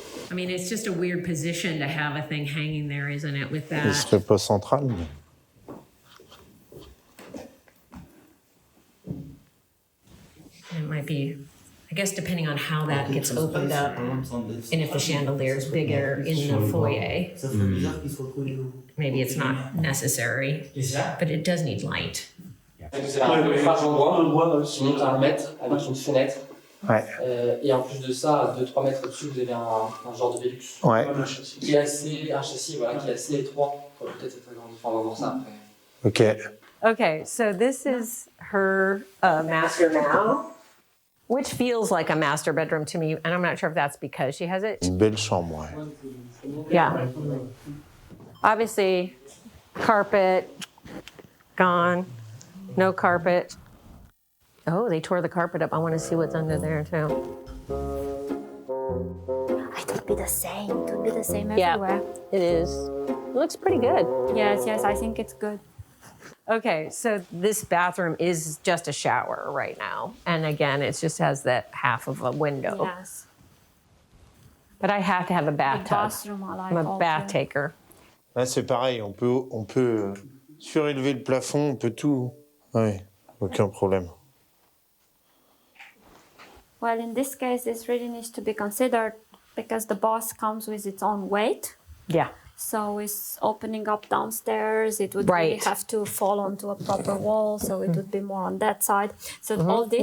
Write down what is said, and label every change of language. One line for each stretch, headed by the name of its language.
English: I mean, it's just a weird position to have a thing hanging there, isn't it, with
French: Il
English: that?
French: serait pas central, mais...
English: It might be, I guess, depending on how that gets opened up, and if the chandelier is bigger in the foyer, maybe it's not necessary, but it does need light.
French: C'est la face endroit, qui monte à 1 mètre avec une fenêtre. Ouais. Et en plus de ça, à 2-3 mètres au-dessus, vous avez un genre de Velux. Ouais. Qui est assez, un châssis voilà, qui est assez étroit. Peut-être être agrandi. Enfin, on va voir ça après.
English: Ok. Okay, so this is her master now, which feels like a master bedroom to me, and I'm not sure if that's because she has it.
French: Une belle chambre, ouais.
English: Yeah. Obviously, carpet, gone. No carpet. Oh, they tore the carpet up. I want to see what's under there, too. It would be the same. It would be the same Yeah. everywhere. It is. It looks pretty good. Yes, I think it's good. Okay, so this bathroom is just a shower right now. And again, it just has that half of a window. Yes. But I have to have a The bathtub. bathroom I like I'm a also. bath taker.
French: Là, c'est pareil, on peut surélever le plafond, on peut tout. Oui, aucun problème.
English: Well, in this case, this really needs to be considered because the bath comes with its own weight. Yeah. So it's opening up downstairs. It would really Right. have to fall onto a proper wall. So it would be more on that side. So all this